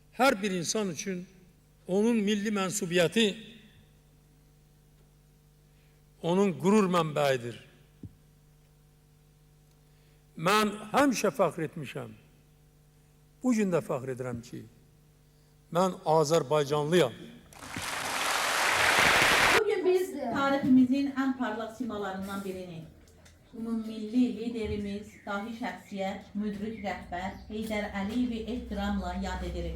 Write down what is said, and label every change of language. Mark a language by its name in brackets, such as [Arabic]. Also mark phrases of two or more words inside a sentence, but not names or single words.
[Turkish] her bir insan için onun milli mensubiyeti, onun gurur mənbəyidir. [Azerbaijani] Mən həmişə fəxr etmişəm. Bugün də fəxr edirəm ki, mən Azərbaycanlıyam. Bugün biz tariximizin [Turkish] en parlak [Azerbaijani] simalarından birini, milli liderimiz, dahi şəxsiyyət, müdrik rəhbər Heydər Əliyevi ehtiramla yad edirik.